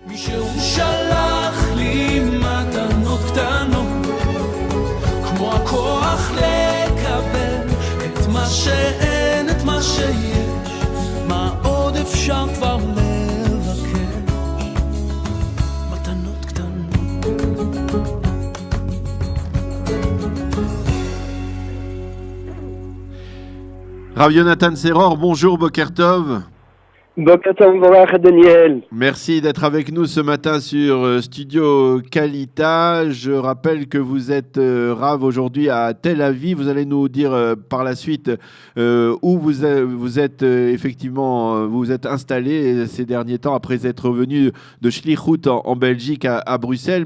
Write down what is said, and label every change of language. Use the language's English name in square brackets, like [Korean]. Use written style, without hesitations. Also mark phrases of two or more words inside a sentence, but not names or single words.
[Hebrew] מישהו שלח לי מתנות קטנות כמו הכוח לקבל את מה שאין, את מה שיש, מה עוד אפשר כבר לבקש, מתנות קטנות. [French] Rav Yonatan Seror, bonjour [Hebrew] בוקר טוב. בוקר טוב, Daniel. [French] Merci d'être avec nous ce matin sur Studio Kalita. Je rappelle que vous êtes Rav aujourd'hui à Tel Aviv. Vous allez nous dire par la suite où vous êtes effectivement vous êtes installé ces derniers temps après être venu de Shlichut en Belgique à Bruxelles.